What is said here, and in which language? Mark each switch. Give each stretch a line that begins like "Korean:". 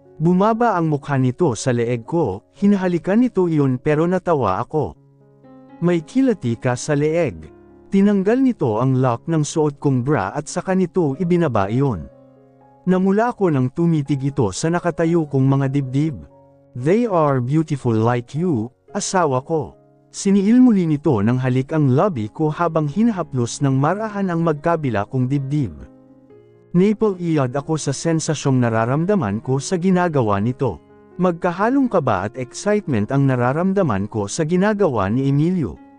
Filipino: Bumaba ang mukha nito sa leeg ko, hinahalikan nito iyon pero natawa ako. May kilati ka sa leeg. Tinanggal nito ang lock ng suot kong bra at saka nito ibinaba iyon. Namula ako nang tumitig ito sa nakatayo kong mga dibdib.
English: They are beautiful like you,
Filipino: asawa ko. Siniil muli nito ng halik ang labi ko habang hinahaplos ng marahan ang magkabila kong dibdib. Napel-iyad ako sa sensasyong nararamdaman ko sa ginagawa nito. Magkahalong kaba at excitement ang nararamdaman ko sa ginagawa ni Emilio.